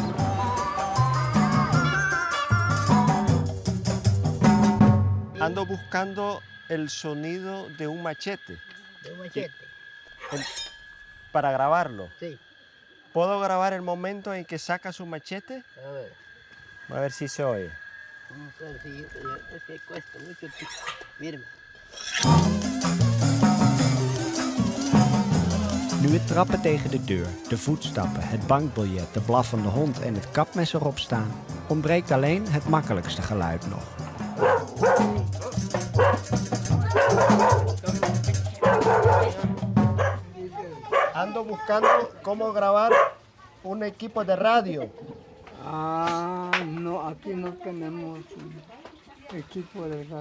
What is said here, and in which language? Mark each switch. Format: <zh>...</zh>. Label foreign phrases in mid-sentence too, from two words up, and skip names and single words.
<es>Ando buscando el sonido de un machete De un machete. para grabarlo. Sí. ¿Puedo grabar el momento en que saca su machete? A ver. A ver si se oye. Vamos a ver si es que cuesta mucho. Mírame.</es> <nl>Nu het trappen tegen de deur, de voetstappen, het bankbiljet, de blaffende hond en het kapmes erop staan, ontbreekt alleen het makkelijkste geluid nog.</nl> <es>Ando buscando cómo grabar un equipo de radio. Ah, no, aquí no tenemos equipo de radio.</es>